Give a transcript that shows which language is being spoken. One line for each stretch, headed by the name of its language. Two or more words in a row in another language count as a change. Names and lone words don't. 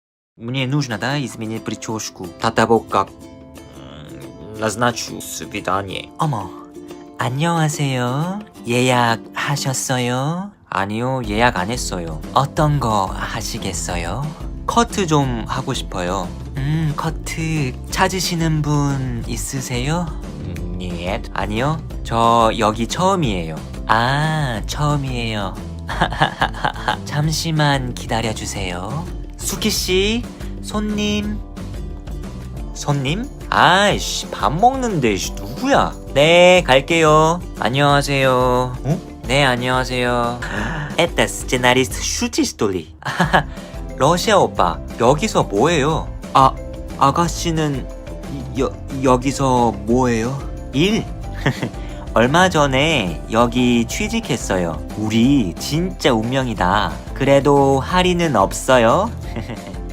Russian: Мне нужно, да, изменить прическу. до того, как назначу свидание.
Korean: 어머, 안녕하세요. 예약하셨어요? 아니요, 예약 안 했어요. 어떤 거 하시겠어요? 커트 좀 하고 싶어요. 커트 찾으시는 분 있으세요? 예. 아니요, 저 여기 처음이에요. 아, 처음이에요. 잠시만 기다려주세요. 수키씨, 손님. 손님? 아이씨, 밥 먹는데 누구야? 네, 갈게요. 안녕하세요. 어? 네, 안녕하세요.
Russian: Это сценарист шутит, что ли?
Korean: 러시아 오빠, 여기서 뭐해요? 아가씨는 여기서 뭐해요? 일? 얼마 전에 여기 취직했어요. 우리 진짜 운명이다. 그래도 할인은 없어요?